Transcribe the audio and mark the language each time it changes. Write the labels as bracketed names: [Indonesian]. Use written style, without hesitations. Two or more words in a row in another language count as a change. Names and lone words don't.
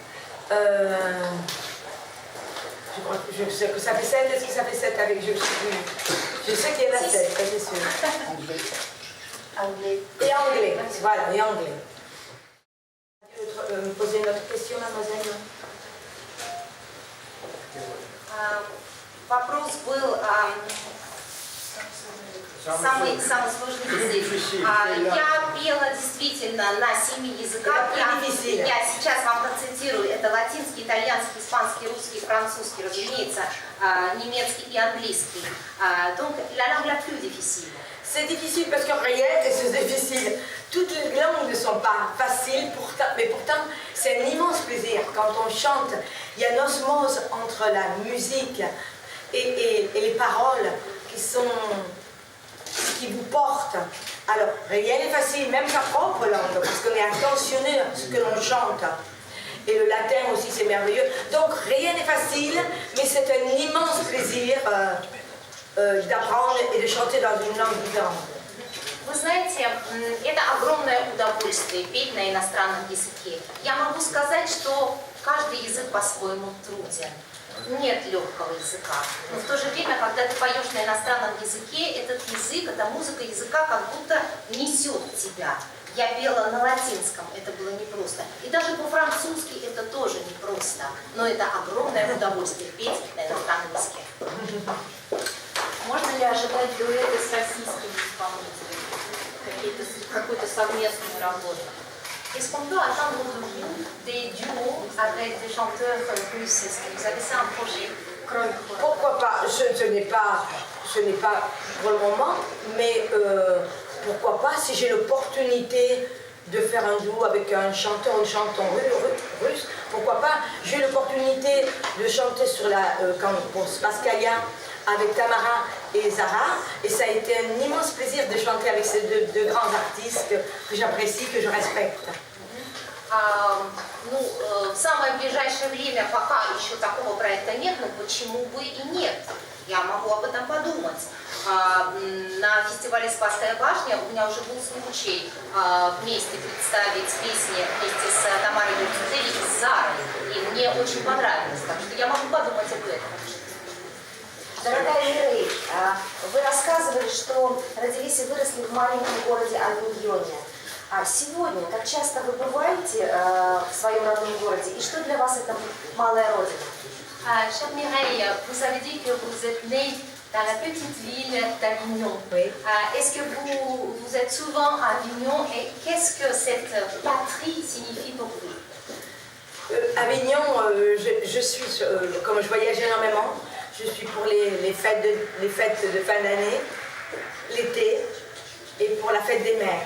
[French] Je crois que je sais que ça fait 7, est-ce que ça fait 7 avec je sais plus. Je sais qu'il y en a 7, ça c'est sûr. Anglais. Et anglais, voilà, et anglais. Me poser une autre question, mademoiselle? [Russian] Вопрос был самый сложный язык. Я пела действительно на 7 языках. Я сейчас вам процитирую. Это латинский, итальянский, испанский, русский, французский, разумеется, немецкий и английский. [French] Donc la langue la plus difficile. C'est difficile parce que rien n'est difficile. Toutes les langues ne sont pas faciles, mais pourtant c'est un immense plaisir. Quand on chante, il y a une osmose entre la musique et les paroles qui vous portent. Alors, rien n'est facile, même sa propre langue, parce qu'on est attentionné à ce que l'on chante. Et le latin aussi, c'est merveilleux. Donc, rien n'est facile, mais c'est un immense plaisir d'apprendre et de chanter dans une langue différente. [Russian] Вы знаете, это огромное удовольствие петь на иностранном языке. Я могу сказать, что каждый язык по-своему труден. Нет легкого языка. Но в то же время, когда ты поешь на иностранном языке, этот язык, эта музыка языка как будто несет тебя. Я пела на латинском, это было непросто. И даже по-французски это тоже непросто. Но это огромное удовольствие петь на иностранном языке. Можно ли ожидать дуэты с российскими исполнителями? Какую-то совместную работу? [French] Est-ce qu'on peut attendre de vous des duos avec des chanteurs russes? Est-ce que vous avez ça un projet? Pourquoi pas? Ce n'est pas pour le moment, mais pourquoi pas si j'ai l'opportunité de faire un duo avec un chanteur ou une chanteuse russe, pourquoi pas? J'ai eu l'opportunité de chanter pour Spasskaya avec Tamara et Zara, et ça a été un immense plaisir de chanter avec ces deux grands artistes que j'apprécie, que je respecte. [Russian] В самое ближайшее время пока еще такого проекта нет, но почему бы и нет? Я могу об этом подумать. На фестивале «Спасская башня» у меня уже был случай вместе представить песни вместе с Тамарой Дюртюзели и с Зарой. И мне очень понравилось, так что я могу подумать об этом. Дорогая Мирей, вы рассказывали, что родились и выросли в маленьком городе Авиньоне. А сегодня, как часто вы бываете в своем родном городе, и что для вас это малая родина? [French] Chère Mireille, vous avez dit que vous êtes née dans la petite ville d'Avignon. Oui. Est-ce que vous êtes souvent à Avignon et qu'est-ce que cette patrie signifie pour vous? Avignon, je suis, comme je voyage énormément, je suis pour les fêtes de fin d'année, l'été, et pour la fête des mères.